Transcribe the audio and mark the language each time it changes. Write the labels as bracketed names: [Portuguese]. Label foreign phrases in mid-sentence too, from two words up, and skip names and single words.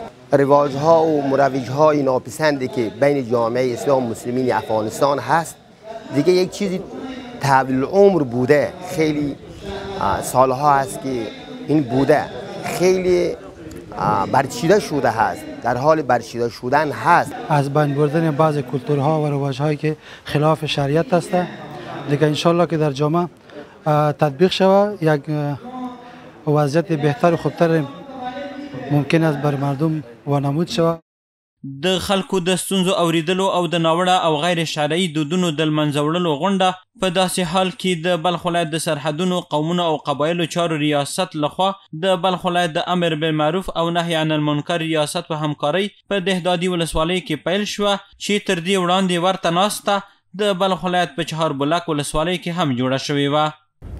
[Persian] رواج‌ها و مروج‌های ناپسندی که بین جامعه اسلام مسلمین افغانستان هست دیگه یک چیزی طویل العمر بوده، خیلی سالها است که این بوده، خیلی برچیده شده هست، در حال برچیده شدن هست. از بین بردن بعض کلتورها و رواج‌هایی که خلاف شریعت است دیگه [Arabic] انشالله [Persian] که در جامعه تطبیق شود، یک وضعیت بهتر و خوبتر ممکن است بر مردم وانمود شود. [Pashto] د خلکو د ستونزو اوریدلو او د ناوړه او غیر شرعي دودونو د لمنځه وړلو غونډه په داسې حال کې د بلخ ولایت د سرحدونو قومونو او قبایلو چارو ریاست لخوا د بلخ ولایت د [Arabic] امر بالمعروف [Pashto] او [Arabic] نهي عن المنکر [Pashto] ریاست په همکارۍ په دهدادي ولسوالۍ کې پیل شوه چې تر دې وړاندې ورته ناسته د بلخ ولایت په چهار بلاک ولسوالۍ کې هم جوړه شوې وه.